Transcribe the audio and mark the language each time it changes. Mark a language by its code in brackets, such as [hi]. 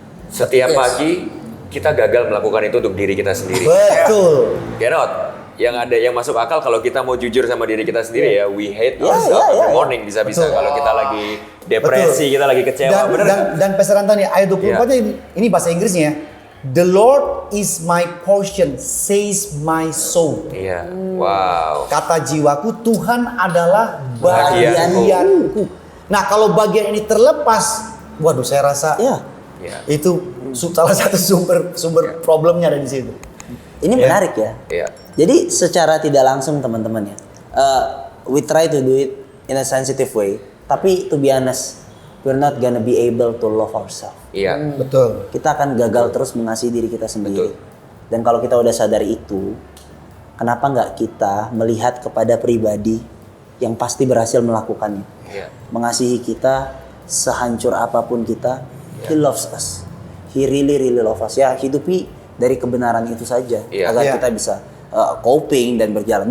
[id] Setiap pagi kita gagal melakukan itu untuk diri kita sendiri. Betul. [en] Cannot. [id] Yang masuk akal kalau kita mau jujur sama diri kita sendiri ya, [en] we hate ourselves every morning [id] bisa-bisa. Kalau kita lagi depresi, kita lagi kecewa, dan Pastor Antoni ayat 24-nya ini bahasa Inggrisnya. [en] The Lord is my portion, says my soul. [id] Iya. Wow. Kata jiwaku, Tuhan adalah bagianku. Nah, kalau bagian ini terlepas, waduh saya rasa itu salah satu sumber problemnya ada di situ. Ini menarik ya. Iya. Jadi secara tidak langsung teman-teman ya, [en] we try to do it in a sensitive way. [id] Tapi [en] to be honest, we're not gonna be able to love ourselves. [id] Iya. Betul. Kita akan gagal terus mengasihi diri kita sendiri. Dan kalau kita udah sadar itu, kenapa nggak kita melihat kepada pribadi yang pasti berhasil melakukannya? Mengasihi kita sehancur apapun kita, [en] He loves us. He really loves us. [id] Ya, hidupi dari kebenaran itu saja agar kita bisa coping dan berjalan.